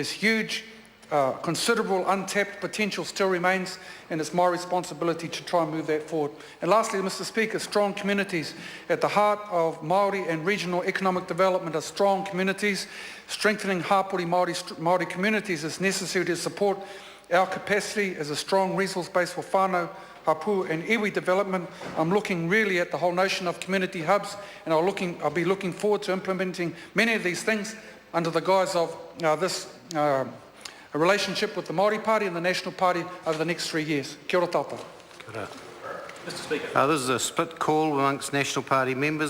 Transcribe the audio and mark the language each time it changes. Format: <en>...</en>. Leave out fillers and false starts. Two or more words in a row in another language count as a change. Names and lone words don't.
<en>There's huge considerable untapped potential still remains, and it's my responsibility to try and move that forward. And lastly, Mr. Speaker, strong communities. At the heart of Māori and regional economic development are strong communities. Strengthening</en> <mi>Hapori Māori</mi> <en>communities is necessary to support our capacity as a strong resource base for whānau, hapu and iwi development. I'm looking really at the whole notion of community hubs, and I'll be looking forward to implementing many of these things under the guise of this a relationship with the Māori Party and the National Party over the next 3 years.</en> <mi>Kia ora tātou.</mi> <en>Mr. Speaker. This is a split call amongst National Party members.</en>